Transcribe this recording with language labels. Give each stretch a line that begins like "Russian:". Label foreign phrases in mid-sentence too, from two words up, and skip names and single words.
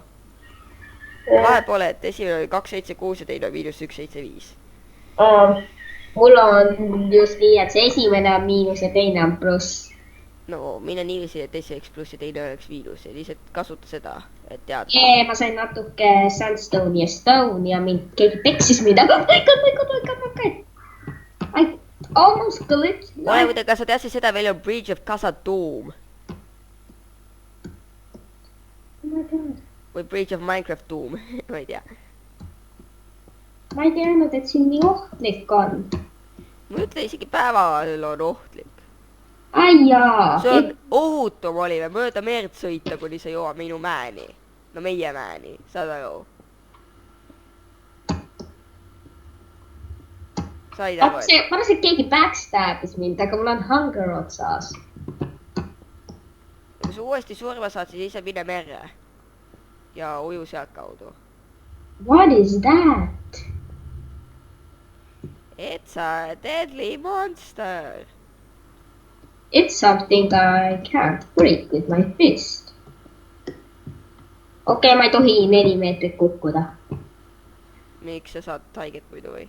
Estonian: Vahe pole, et esimene oli 276 ja teine on -175. Mul on just nii, et see esimene on miinus ja teine on pluss. No mine niiviisi, et teise oleks pluss ja teine oleks miinus ja lihtsalt kasuta seda, et teada. Ma sain natuke sandstone ja stone ja mind keegi peksis mind.
English: Oh my god. I almost glitched.
Estonian: Ole muide, kas sa teadsid seda, veel on Bridge of Khazad-dûm.
English: Oh my god.
Estonian: Või Bridge of Minecraft-dûm, ma ei tea. Ma ei teadnud, et siin nii ohtlik on. Ma ütle, isegi päeval on ohtlik. Ai jaa. See on ohutum oli mööda meerd sõita, kuni sa jõuad minu mäeni. No meie mäeni, saad aru? Said aru? Ma arvasin, et keegi backstabis mind, aga mul on hunger otsas. Kui sa uuesti surma saad, siis ise mine merre. Ja uju sealt kaudu.
English: What is that? It's a deadly monster. It's something I can't break with my fist.
Estonian: Okei, ma ei tohi 4 meetrit kukkuda. Miks sa saad haiget muidu või?